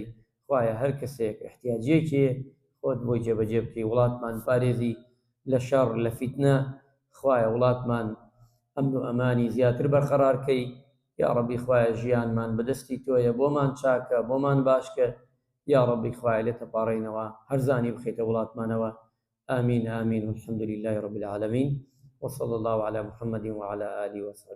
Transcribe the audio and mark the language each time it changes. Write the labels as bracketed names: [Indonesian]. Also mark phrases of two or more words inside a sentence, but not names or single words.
[Central Kurdish] خوایە هەر کەسێک احتیاجێکی خۆت بۆی جێبەجێ بکەی، وڵاتمان پارێزی لە شەڕ لە فیتنە، خوایە وڵاتمان ئەمن و ئەمانی زیاتر بەرقەرارکەی. یا ڕەبی خوایە ژیانمان بەدەستی تۆیە، بۆمان چاکە بۆمان باشکە. یا ڕەبی خوایە لێ تەپاڕێنەوە هەرزانی بخەیتە وڵاتمانەوە. [Arabic] آمين آمين والحمد لله رب العالمين وصلى الله على محمد وعلى آله وصحبه.